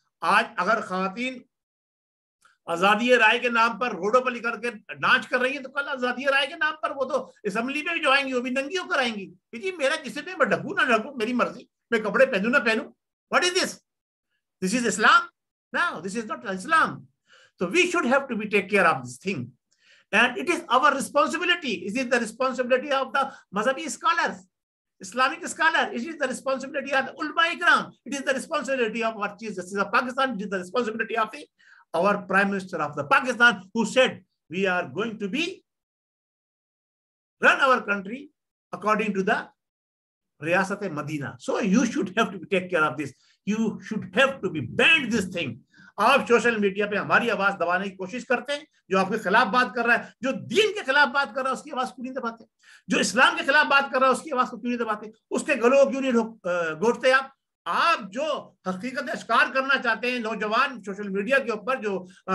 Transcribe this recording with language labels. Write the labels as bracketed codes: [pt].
[ur] آج اگر خواتین آزادی رائے کے نام پر روڈوں پر نکل کے ناچ کر رہی ہیں تو کل آزادی رائے کے نام پر وہ تو اسمبلی میں بھی جو آئیں گی وہ بھی ننگی ہو کر آئیں گی کہ جی میرا جسم میں ڈھکوں نہ ڈھکوں, میری مرضی, میں کپڑے پہنوں نہ پہنوں. [en] What is this? This is Islam? No, this is not Islam. So we should have to be take care of this thing. And it is our responsibility. It is the responsibility of the Mazhabi scholars, Islamic scholars. It is the responsibility of the Ulama Ikram. It is the responsibility of our Chief Justice of Pakistan. It is the responsibility of our Prime Minister of the Pakistan, who said we are going to be run our country according to the Riyasat Madina. So you should have to take care of this. You should have to be banned this thing. [ur] آپ social media پہ ہماری آواز دبانے کی کوشش کرتے ہیں, جو آپ کے خلاف بات کر رہا ہے, جو دین کے خلاف بات کر رہا ہے اس کی آواز کیوں نہیں دباتے, جو اسلام کے خلاف بات کر رہا ہے اس کی آواز کو کیوں نہیں دباتے, اس کے گلوں کو کیوں نہیں گھونٹتے آپ؟ آپ جو حقیقت اشکار کرنا چاہتے ہیں, نوجوان سوشل میڈیا کے اوپر جو